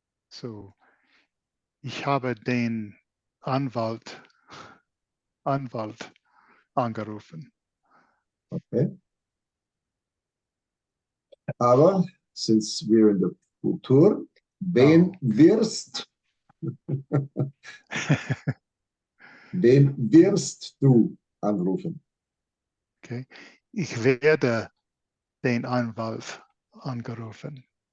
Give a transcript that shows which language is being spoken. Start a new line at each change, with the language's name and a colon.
German: So, ich habe den Anwalt angerufen.
English: Okay.
German: Aber
English: since we're in the Futur,
German: wen Oh. wirst, wen wirst du anrufen?
English: Okay.
German: Ich werde den Anwalt angerufen.